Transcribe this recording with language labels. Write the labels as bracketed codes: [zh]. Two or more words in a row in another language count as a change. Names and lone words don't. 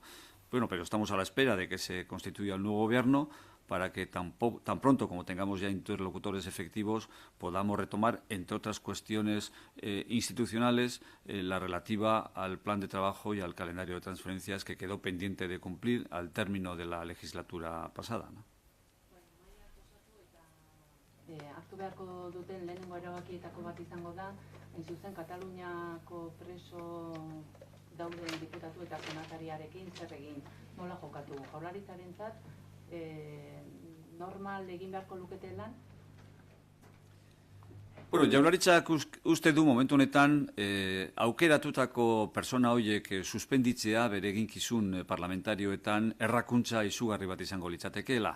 [es] Bueno, pero estamos a la espera de que se constituya el nuevo gobierno para que tan pronto como tengamos ya interlocutores efectivos podamos retomar, entre otras cuestiones institucionales, la relativa al plan de trabajo y al calendario de transferencias que quedó pendiente de cumplir al término de la legislatura pasada, ¿no? [eu] hartu beharko duten lehenengo erabakietako bat izango da, hain zuzen Kataluniako preso dauden diputatu eta senatariarekin zer egin, nola jokatu. Jaurlaritzarentzat normal egin beharko lukete lan? Bueno, Jaurlaritzak uste du momentu honetan aukeratutako persona horiek suspenditzea bere eginkizun parlamentarioetan errakuntza izugarri bat izango litzatekeela.